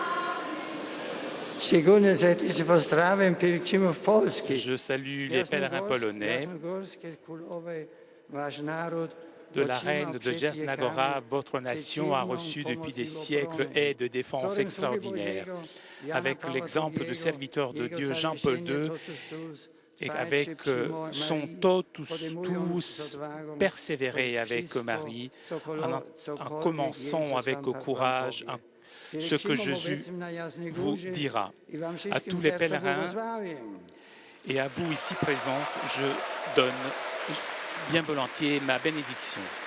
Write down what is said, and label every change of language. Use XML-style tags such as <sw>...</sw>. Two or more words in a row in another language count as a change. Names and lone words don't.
<pl>pozdrawiam pielgrzymów polskich.</pl> <fr>je salue les pèlerins polonais de la reine de Jasna-Góra. Votre nation a reçu depuis des siècles aide de défense extraordinaire. Avec l'exemple du serviteur de Dieu Jean-Paul II et avec son</fr> <la>totus tuus,</la> <fr>persévérer avec Marie en commençant avec courage ce que Jésus vous dira. À tous les pèlerins et à vous ici présents, je donne bien volontiers ma bénédiction.</fr>